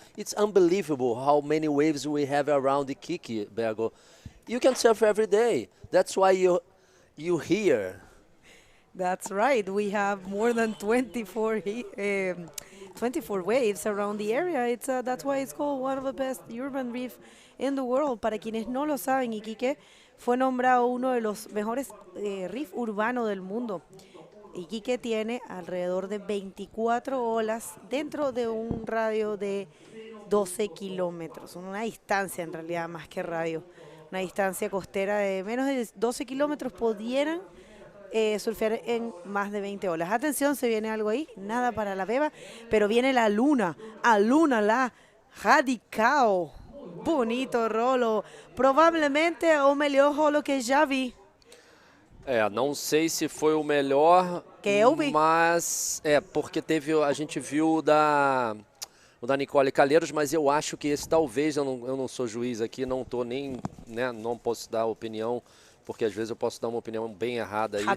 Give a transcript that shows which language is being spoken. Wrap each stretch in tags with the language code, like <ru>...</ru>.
<en>It's unbelievable how many waves we have around Iquique, Bergo. You can surf every day. That's why you here. That's right. We have more than 24 waves around the area. That's why it's called one of the best urban reef in the world.</en> <es>Para quienes no lo saben, Iquique fue nombrado uno de los mejores reef urbanos del mundo. Iquique tiene alrededor de 24 olas dentro de un radio de 12 kilómetros. Una distancia en realidad más que radio. Una distancia costera de menos de 12 kilómetros pudieran surfear en más de 20 olas. Atención, se viene algo ahí, nada para la beba, pero viene la luna, a luna la radical.</es> <pt>Bonito rolo, provavelmente o melhor rolo que já vi. Não sei se foi o melhor, que eu vi. Mas porque a gente viu o da Nicole Calheiros, mas eu acho que esse talvez, eu não sou juiz aqui, não tô nem, né, não posso dar opinião, porque às vezes eu posso dar uma opinião bem errada aí.</pt>